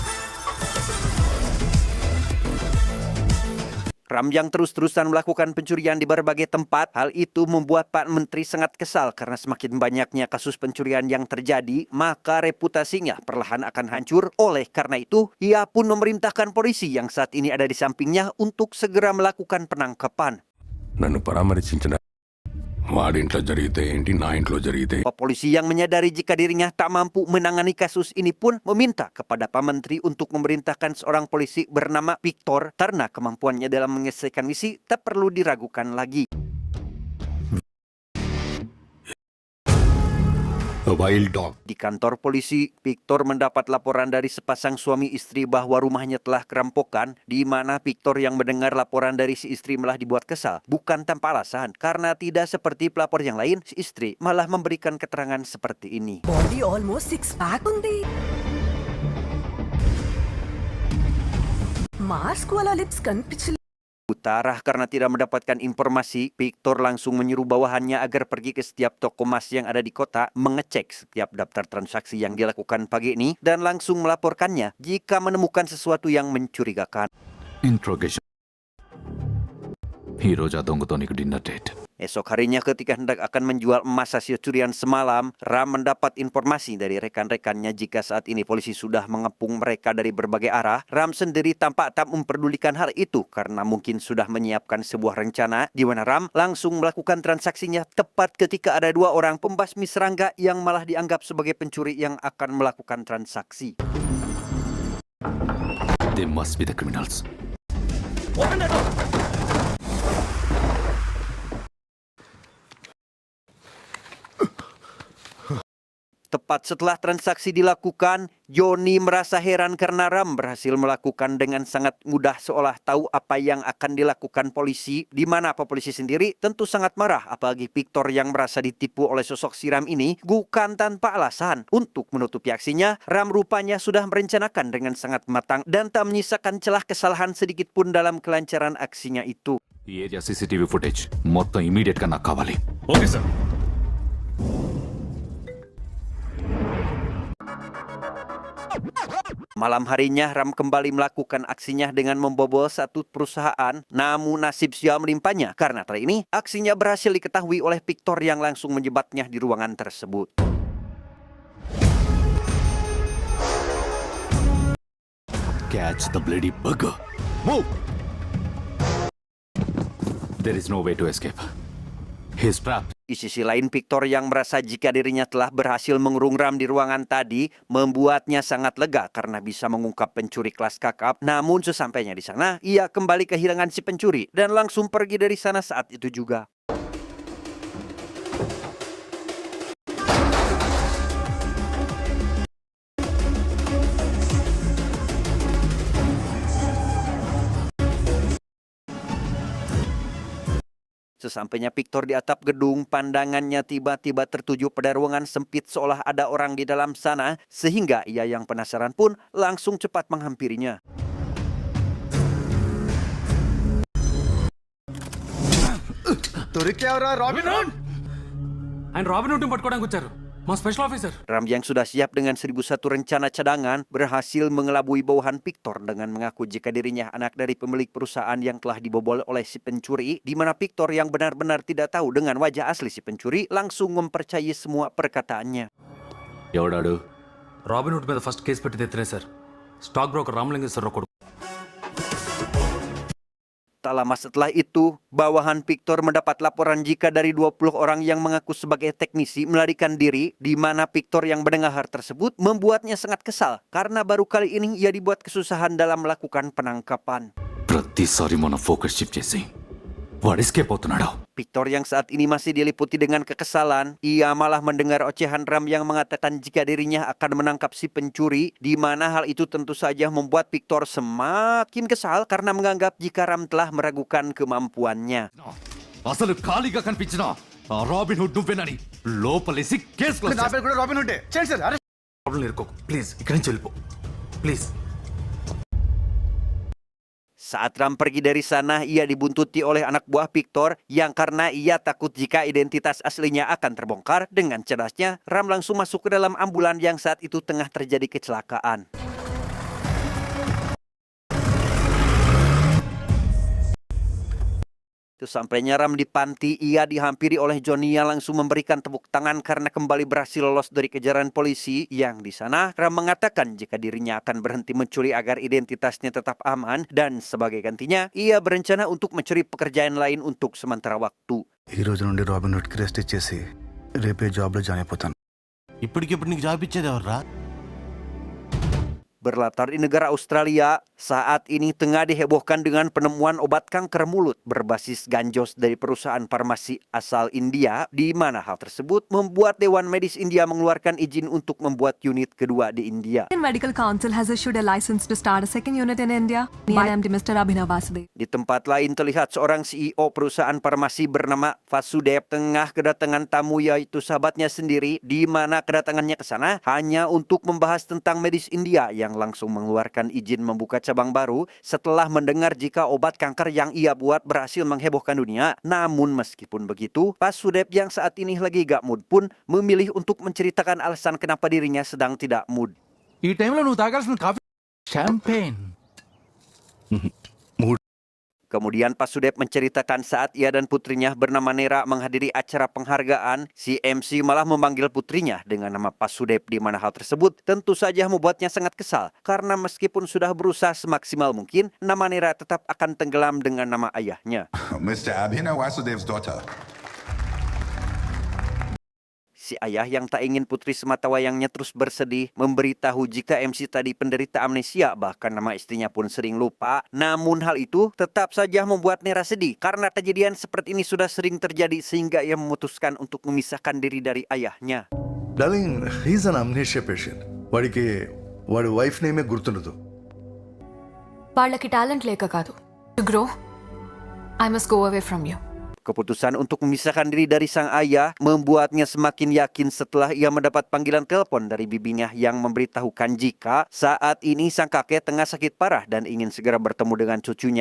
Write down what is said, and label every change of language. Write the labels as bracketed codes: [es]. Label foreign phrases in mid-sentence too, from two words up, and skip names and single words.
[id] Ram yang terus-terusan melakukan pencurian di berbagai tempat, hal itu membuat Pak Menteri sangat kesal karena semakin banyaknya kasus pencurian yang terjadi, maka reputasinya perlahan akan hancur. Oleh karena itu, ia pun memerintahkan polisi yang saat ini ada di sampingnya untuk segera melakukan penangkapan. [te] నన్ను పరామర్శించిన వాడింట్లో జరిగితే ఏంటి నా ఇంట్లో జరిగితే [id] Polisi yang menyadari jika dirinya tak mampu menangani kasus ini pun meminta kepada Pak Menteri untuk memerintahkan seorang polisi bernama Victor karena kemampuannya dalam menyelesaikan misi tak perlu diragukan lagi. [en] A wild dog. [id] Di kantor polisi, Victor mendapat laporan dari sepasang suami istri bahwa rumahnya telah kerampokan, di mana Victor yang mendengar laporan dari si istri malah dibuat kesal. Bukan tanpa alasan, karena tidak seperti pelapor yang lain, si istri malah memberikan keterangan seperti ini. [en] Body almost six pack undi. Mask wala lips kanpichil. [id] Tarah karena tidak mendapatkan informasi, Victor langsung menyuruh bawahannya agar pergi ke setiap toko emas yang ada di kota, mengecek setiap daftar transaksi yang dilakukan pagi ini, dan langsung melaporkannya jika menemukan sesuatu yang mencurigakan. [en] Interrogation. Hero jadong to dinner date. [id] Esok harinya ketika hendak akan menjual emas hasil curian semalam, Ram mendapat informasi dari rekan-rekannya jika saat ini polisi sudah mengepung mereka dari berbagai arah. Ram sendiri tampak tak memperdulikan hal itu karena mungkin sudah menyiapkan sebuah rencana di mana Ram langsung melakukan transaksinya tepat ketika ada dua orang pembasmi serangga yang malah dianggap sebagai pencuri yang akan melakukan transaksi. [en] They must be the criminals. [id] Tepat Tepat setelah transaksi dilakukan, Joni merasa heran karena Ram berhasil melakukan dengan sangat mudah seolah tahu apa yang akan dilakukan polisi, di mana polisi sendiri tentu sangat marah apalagi Victor yang merasa ditipu oleh sosok si Ram ini bukan tanpa alasan. Untuk menutupi aksinya, Ram rupanya sudah merencanakan dengan sangat matang dan tak menyisakan celah kesalahan sedikit pun dalam kelancaran aksinya itu. [te] ఈ [en] area CCTV footage [te] మొత్తం ఇమీడియట్ గా నాకు కావాలి. [en] okay sir. [id] Malam harinya Ram kembali melakukan aksinya dengan membobol satu perusahaan, namun nasib sial menimpanya karena kali ini aksinya berhasil diketahui oleh Victor yang langsung menjebatnya di ruangan tersebut. [en] Catch the bloody bugger. Move. There is no way to escape. He's trapped. [id] Di sisi lain, Victor yang merasa jika dirinya telah berhasil mengurung Ram di ruangan tadi membuatnya sangat lega karena bisa mengungkap pencuri kelas kakap. Namun sesampainya di sana, ia kembali kehilangan si pencuri dan langsung pergi dari sana saat itu juga. Sesampainya Victor di atap gedung, pandangannya tiba-tiba tertuju pada ruangan sempit seolah ada orang di dalam sana, sehingga ia yang penasaran pun langsung cepat menghampirinya. [te] ఆయన రాబిన్ హుడ్ పట్టుకోవడానికి వచ్చారు. మా [en] special officer. [id] Ram yang sudah siap dengan 1001 rencana cadangan berhasil mengelabui bawahan Victor dengan mengaku jika dirinya anak dari pemilik perusahaan yang telah dibobol oleh si pencuri, di mana Victor yang benar-benar tidak tahu dengan wajah asli si pencuri langsung mempercayai semua perkataannya. [te] ఎవడాడు? రాబిన్ హుడ్ మీద [en] first case [te] పెట్టింది ఇతనే సార్. [en] stock broker [te] రామలింగేశ్వరరావు కొడుకు. [id] Tak lama setelah itu, bawahan Victor mendapat laporan jika dari 20 orang yang mengaku sebagai teknisi melarikan diri, di mana Victor yang mendengar hal tersebut membuatnya sangat kesal karena baru kali ini ia dibuat kesusahan dalam melakukan penangkapan. [te] ప్రతిసారి మనం [en] focus shift [te] చేసి వాడు ఎస్కేప్ అవుతున్నాడు. [id] Victor yang saat ini masih diliputi dengan kekesalan, ia malah mendengar ocehan Ram yang mengatakan jika dirinya akan menangkap si pencuri, di mana hal itu tentu saja membuat Victor semakin kesal karena menganggap jika Ram telah meragukan kemampuannya. [te] అసలు ఖాళీగా కనిపించిన ఆ రాబిన్ హుడ్ నువ్వేనని లోపలేసి [en] case close [te] చేస్తా. ప్రాబ్లం ఇరుకోకు ప్లీజ్, ఇక్కడి నుంచి వెళ్ళిపో ప్లీజ్. [id] Saat Ram pergi dari sana, ia dibuntuti oleh anak buah Victor yang karena ia takut jika identitas aslinya akan terbongkar, dengan cerdasnya Ram langsung masuk ke dalam ambulan yang saat itu tengah terjadi kecelakaan. Sesampainya Ram di panti, ia dihampiri oleh Johnny yang langsung memberikan tepuk tangan karena kembali berhasil lolos dari kejaran polisi. Yang di sana, Ram mengatakan jika dirinya akan berhenti mencuri agar identitasnya tetap aman dan sebagai gantinya, ia berencana untuk mencari pekerjaan lain untuk sementara waktu. [te] ఈ రోజు నుండి రాబిన్ హుడ్ కి రెస్ట్ ఇచ్చేసి రేపే జాబ్ లో జాయిన్ అయిపోతాను. ఇప్పటికిప్పుడు నీకు జాబ్ ఇచ్చేది ఎవర్రా? [id] Berlatar di negara Australia, saat ini tengah dihebohkan dengan penemuan obat kanker mulut berbasis ganjos dari perusahaan farmasi asal India, di mana hal tersebut membuat Dewan Medis India mengeluarkan izin untuk membuat unit kedua di India. [en] Indian Medical Council has issued a license to start a second unit in India. MD Mr. Abhinav Vasudev. [id] Di tempat lain terlihat seorang CEO perusahaan farmasi bernama Vasudev tengah kedatangan tamu yaitu sahabatnya sendiri, di mana kedatangannya ke sana hanya untuk membahas tentang medis India yang langsung mengeluarkan izin membuka cabang baru setelah mendengar jika obat kanker yang ia buat berhasil menghebohkan dunia. Namun meskipun begitu, Vasudev yang saat ini lagi gak mood pun memilih untuk menceritakan alasan kenapa dirinya sedang tidak mood. [te] ఈ టైంలో నువ్వు తాగాల్సిన [en] coffee champagne. [id] Kemudian Vasudev menceritakan saat ia dan putrinya bernama Nera menghadiri acara penghargaan, si MC malah memanggil putrinya dengan nama Vasudev, di mana hal tersebut tentu saja membuatnya sangat kesal karena meskipun sudah berusaha semaksimal mungkin, nama Nera tetap akan tenggelam dengan nama ayahnya. [en] Mr. Abhinav Vasudev's daughter. [id] Si ayah yang tak ingin putri sematawayangnya terus bersedih memberitahu jika MC tadi penderita amnesia, bahkan nama istrinya pun sering lupa. Namun hal itu tetap saja membuat Nera sedih karena kejadian seperti ini sudah sering terjadi sehingga ia memutuskan untuk memisahkan diri dari ayahnya. [en] Darling he's an amnesia patient. [te] వాడి [en] wife name [te] గుర్తుండదు. వాళ్ళకి టాలెంట్ లేక కాదు. [en] To grow I must go away from you. [id] Keputusan untuk memisahkan diri dari sang ayah membuatnya semakin yakin setelah ia mendapat panggilan telepon dari bibinya yang memberitahukan jika saat ini sang kakek tengah sakit parah dan ingin segera bertemu dengan cucunya.